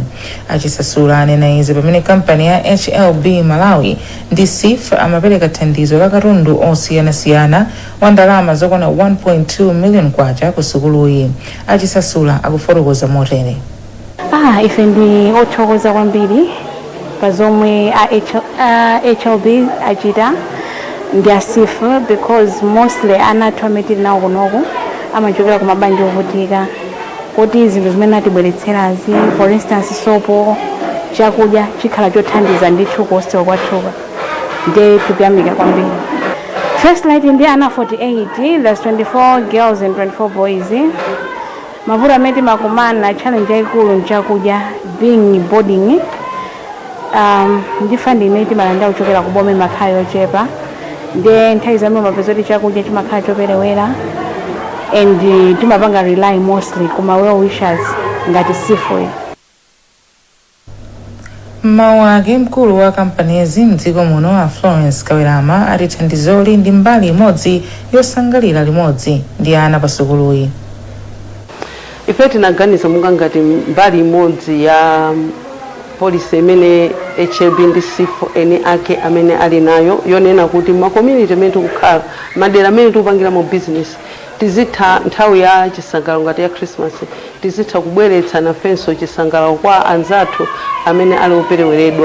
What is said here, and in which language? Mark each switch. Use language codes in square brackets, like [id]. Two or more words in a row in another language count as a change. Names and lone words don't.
[ny] Achisasula anena izi pamene kampani ya HLB Malawi ndi SIF amapereka thandizo la katundu osiyanasiyana wa ndalama zokwana 1.2 million kwacha ku sukuluyi. Achisasula akufotokoza motere. Ife ndi othokoza kwambiri pa zomwe HLB achita ndi SIF because mostly anathu ametili nawo kunoku amachokera ku mabanja ovutika kuti zinthu zimene atibweretserazi, [en] for instance [ny] sopo, chakudya chikhala chothandiza ndithu kuhostel kwathuka, ndi tikuyamika kwambiri. First Light ndi ana 48, [en] there's 24 girls and 24 boys. [ny] Mavuto amene makumana challenge yaikulu nchakudya [en] being boarding. [ny] Ndi funding imene malanda kuchokera ku boma makhala yochepa, ndi nthawi zamene mapeza kuti chakudya chimakhala choperewera, and timapanga rely mostly kuma [en] well wishers [ny] ngati SIF. Mawu ake mkulu wa kampanizi mdziko muno a Florence Kawirama ati thandizoli ndi mbali imodzi yosangalira limodzi ndi ana pa sukuluyi. Ife tinaganiza munga ngati mbali imodzi ya policy imene HLB ndi SIF eni ake amene ali nayo yonena kuti ma community amene tikukhala madera amene tikupangira mu business tizitha nthawi ya chisangalalo ngati ya Christmas tizitha kubweretsa nafenso chisangalalo kwa anzathu amene ali opereweredwa.